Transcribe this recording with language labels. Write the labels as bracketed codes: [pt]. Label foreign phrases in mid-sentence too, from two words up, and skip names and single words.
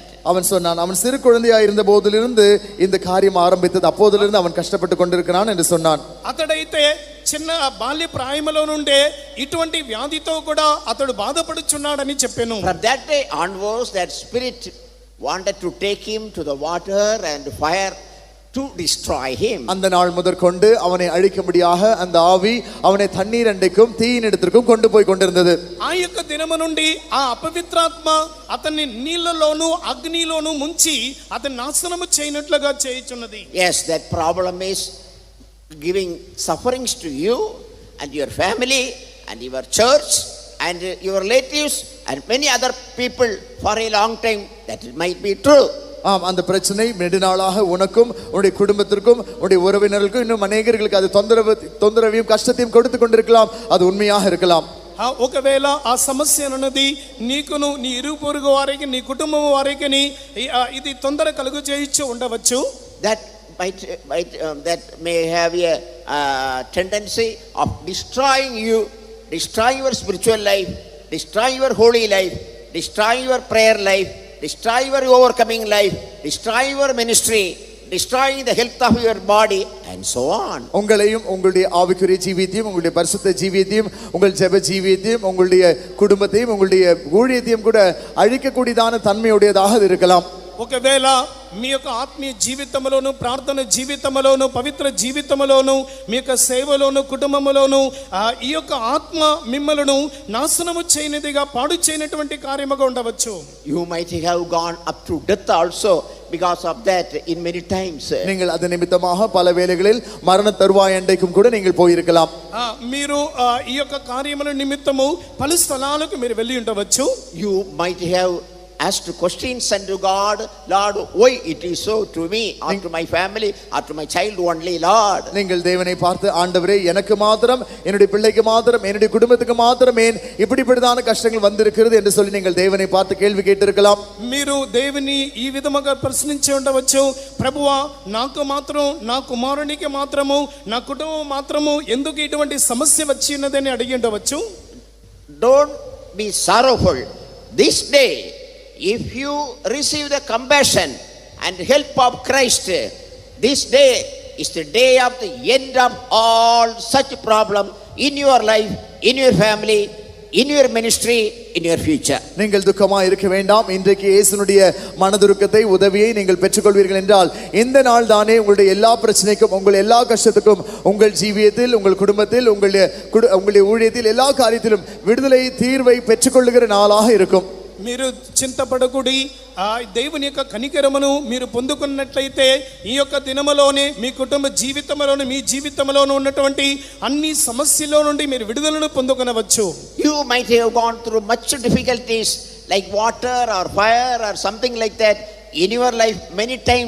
[ta] அவன் சொன்னான், அவன் சிறு குழந்தையாய் இருந்த போதிலிருந்து இந்த காரியம் ஆரம்பித்தது, அப்போதிலிருந்து அவன் கஷ்டப்பட்டு கொண்டிருக்கிறான் என்று சொன்னான். [te] అతడైతే చిన్న బాల్య ప్రాయములో నుండే ఇటువంటి వ్యాధితో కూడా అతడు బాధపడుచున్నాడని చెప్పాను. [en] From that day onwards, that spirit wanted to take him to the water and fire to destroy him. [ta] அந்த நாள் முதற்கொண்டு அவனை அழிக்கும்படியாக அந்த ஆவி அவனை தண்ணீர் அண்டைக்கும் தீயினிடத்திற்கும் கொண்டு போய் கொண்டிருந்தது. [te] ఆ యొక్క దినము నుండి ఆ అపవిత్రాత్మ అతన్ని నీళ్లలోను అగ్నిలోను ముంచి అతన్ని నాశనము చేయనట్లుగా చేయుచున్నది. [en] Yes, that problem is giving sufferings to you and your family and your church and your relatives and many other people for a long time. That might be true. [ta] அந்த பிரச்சனை நெடுநாளாக உனக்கும் உன்னுடைய குடும்பத்திற்கும் உன்னுடைய உறவினர்களுக்கும் இன்னும் அநேகர்களுக்கு அது தொந்தரவையும் கஷ்டத்தையும் கொடுத்து கொண்டிருக்கலாம். அது உண்மையாக இருக்கலாம். [te] ఒకవేళ ఆ సమస్య అన్నది నీకును నీ ఇరుగు పొరుగు వారికి నీ కుటుంబం వారికి ఇది తొందర కలుగు చేయొచ్చు ఉండవచ్చు. [en] That may have a tendency of destroying you, destroying your spiritual life, destroying your holy life, destroying your prayer life, destroying your overcoming life, destroying your ministry, destroying the health of your body and so on. [ta] உங்களையும் உங்களுடைய ஆவிக்குரிய ஜீவியத்தையும் உங்களுடைய பரிசுத்த ஜீவியத்தையும் உங்கள் ஜெப ஜீவியத்தையும் உங்களுடைய குடும்பத்தையும் உங்களுடைய ஊழியத்தையும் கூட அழிக்கக்கூடியதான தன்மையுடையதாக இருக்கலாம். [te] ఒకవేళ మీ యొక్క ఆత్మీయ జీవితంలోను ప్రార్థన జీవితంలోను పవిత్ర జీవితంలోను మీ యొక్క సేవలోను కుటుంబములోను ఈ యొక్క ఆత్మ మిమ్మలను నాశనము చేయనిదిగా పాడు చేయనటువంటి కార్యముగా ఉండవచ్చు. [en] You might have gone up to death also because of that in many times. [ta] நீங்கள் அது நிமித்தமாக பல வேளைகளில் மரண தருவாய் அண்டைக்கும் கூட நீங்கள் போயிருக்கலாம். [te] మీరు ఈ యొక్క కార్యముల నిమిత్తము పలు స్థలాలకు మీరు వెళ్ళి ఉండవచ్చు. [en] You might have asked questions unto God, Lord, why it is so to me or to my family or to my child only, Lord? [ta] நீங்கள் தேவனை பார்த்து ஆண்டவரே எனக்கு மாத்திரம் என்னுடைய பிள்ளைக்கு மாத்திரம் என்னுடைய குடும்பத்துக்கு மாத்திரம் ஏன் இப்படிப்பட்டதான கஷ்டங்கள் வந்திருக்கிறது என்று சொல்லி நீங்கள் தேவனை பார்த்து கேள்வி கேட்டிருக்கலாம். [te] మీరు దేవుని ఈ విధముగా ప్రశ్నించి ఉండవచ్చు, ప్రభువా నాకు మాత్రం నా కుమారునికి మాత్రము నా కుటుంబం మాత్రము ఎందుకు ఇటువంటి సమస్య వచ్చి ఉన్నదని అడిగి ఉండవచ్చు. [en] Don't be sorrowful. This day, if you receive the compassion and help of Christ, this day is the day of the end of all such problem in your life, in your family, in your ministry, in your future. [ta] நீங்கள் துக்கமாக இருக்க வேண்டாம். இன்றைக்கு இயேசுனுடைய மனதுருக்கத்தை உதவியை நீங்கள் பெற்றுக்கொள்வீர்கள் என்றால் இந்த நாள் தானே உங்களுடைய எல்லா பிரச்சனைக்கும் உங்கள் எல்லா கஷ்டத்துக்கும் உங்கள் ஜீவியத்தில் உங்கள் குடும்பத்தில் உங்களுடைய ஊழியத்தில் எல்லா காரியத்திலும் விடுதலை தீர்வை பெற்றுக்கொள்ளுகிற நாளாக இருக்கும். [te] మీరు చింతపడకుడి, ఆ దేవుని యొక్క కనికరమును మీరు పొందుకున్నట్లయితే ఈ యొక్క దినములోనే మీ కుటుంబ జీవితంలోనే మీ జీవితంలోనే ఉన్నటువంటి అన్ని సమస్యల నుండి మీరు విడుదలను పొందుకొనవచ్చు. [en] You might have gone through much difficulties like water or fire or something like that in your life many times.